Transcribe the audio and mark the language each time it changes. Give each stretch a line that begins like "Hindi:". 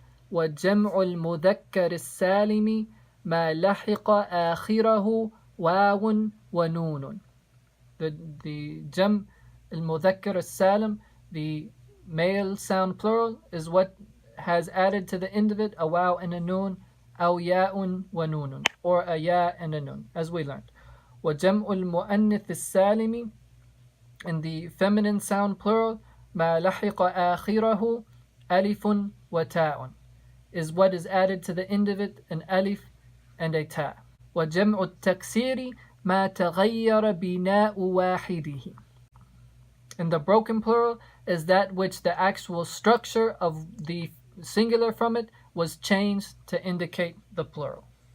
Arabic: وجمع المذكر السالم ما لحق آخره واو ونون.
English: The jam al-mudhakkar al-salim, the male sound plural, is what has added to the end of it a waw and a noon,
Arabic: أو ياء ونون,
English: or a ya and a nun, as we learned.
Arabic: وجمع المؤنث السالم,
English: and the feminine sound plural,
Arabic: ما لحق آخره ألف وتاء,
English: is what is added to the end of it an alif and a ta.
Arabic: وجمع التكسير ما تغير بناء واحده.
English: And the broken plural is that which the actual structure of the singular from it was changed to indicate the plural.